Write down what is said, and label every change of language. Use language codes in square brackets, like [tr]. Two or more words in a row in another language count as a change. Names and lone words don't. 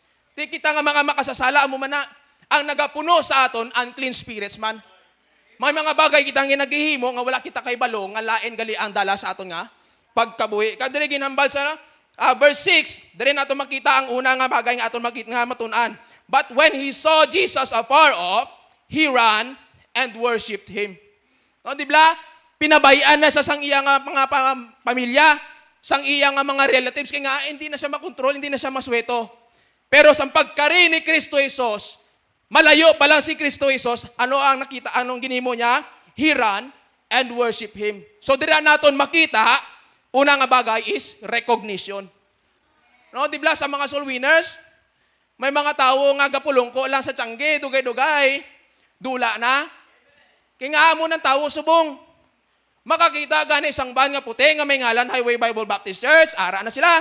[hil] Ti kita nga mga makasasala mo man na ang nagapuno sa aton [en] unclean spirits [hil] man. May mga bagay kitang ginagihimo nga wala kita kay balo nga lain gali ang dala sa aton nga pagkabuhi. Kadiri ginambal sa verse 6, dali nato makita ang una nga bagay nga aton makita nga matun-an. [en] But when he saw Jesus afar off, he ran and worshipped him. [hil] No, di ba? Pinabayaan na sa sang iya nga mga pamilya, sang iya nga mga relatives kay nga hindi na siya makontrol, hindi na siya masweto. Pero sa pagkari ni Kristo Jesus, malayo pa lang si Kristo Jesus, ano ang nakita, anong ginimo niya? [en] He ran and worship him. [hil] So dira naton makita, una nga bagay [en] is recognition. [hil] No, di ba sa mga [en] soul winners, [hil] may mga tao nga gapulongko lang sa tiyangge, dugay-dugay, dula na. Kaya nga mo ng tao subong. Makakita gani isang ban nga puti nga may ngalan Highway Bible Baptist Church, ara na sila.